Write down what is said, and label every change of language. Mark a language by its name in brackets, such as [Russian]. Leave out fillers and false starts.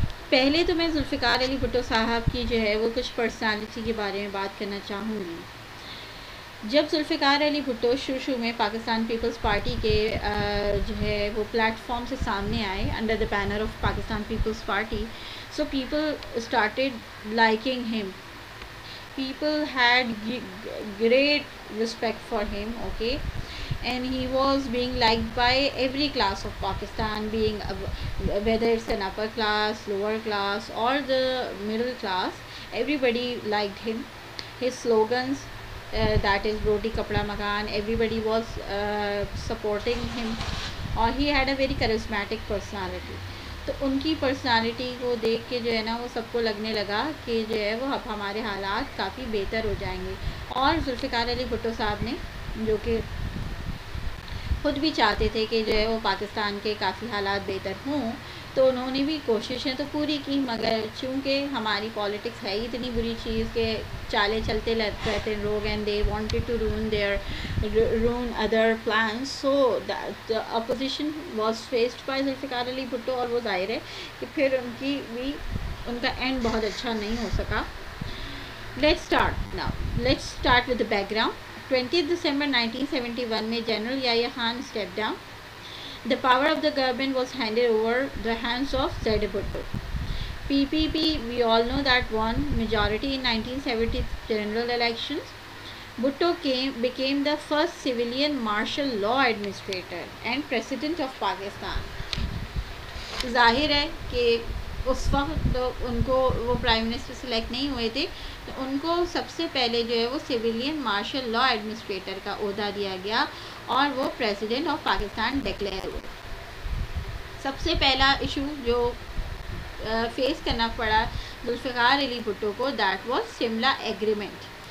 [Urdu] پہلے تو میں ذوالفقار علی بھٹو صاحب کی جو ہے وہ کچھ پرسنالٹی کے بارے میں بات کرنا چاہوں گی. جب ذوالفقار علی بھٹو شروع میں پاکستان پیپلز پارٹی کے جو ہے وہ پلیٹ فارم سے سامنے آئے [English] Under the banner of Pakistan Peoples Party, so people started liking him. People had great respect for him, okay, and he was being liked by every class of Pakistan, being whether it's an upper class, lower class, or the middle class. Everybody liked him. His slogans, that is [Urdu] roti kapda makan, [English] everybody was supporting him, or he had a very charismatic personality. [Urdu] تو ان کی personality کو دیکھ کے جو ہے نا وہ سب کو لگنے لگا کہ جو ہے وہ اب ہمارے حالات کافی بہتر ہو جائیں گے. اور ذوالفقار علی بھٹو صاحب نے جو کہ خود بھی چاہتے تھے کہ جو ہے وہ پاکستان کے کافی حالات بہتر ہوں، تو انہوں نے بھی کوششیں تو پوری کی، مگر چونکہ ہماری پالیٹکس ہے اتنی بری چیز کہ چالیں چلتے رہتے ہیں لوگ، [English] And they wanted to run other plans. So the opposition was faced by [Urdu] Zulfiqar Ali Bhutto, اور وہ ظاہر ہے کہ پھر ان کا اینڈ بہت اچھا نہیں ہو سکا. [English] Let's start with the background. [Urdu] 20th December 1971 میں general Yahya Khan [English] Step down. The power of the government was handed over the hands of Z. Bhutto. PPP, we all know that won majority in 1970 general elections. Bhutto became the first civilian martial law administrator and president of Pakistan. [Urdu] ظاہر ہے کہ اس وقت تو ان کو وہ prime minister select نہیں ہوئے تھے، تو ان کو سب سے پہلے جو ہے وہ سویلین مارشل لا ایڈمنسٹریٹر کا عہدہ دیا گیا، اور وہ پریزیڈنٹ آف پاکستان ڈکلیئر ہوئے. سب سے پہلا ایشو جو فیس کرنا پڑا ذوالفقار علی بھٹو کو، [English] that was [Urdu] شملہ ایگریمنٹ.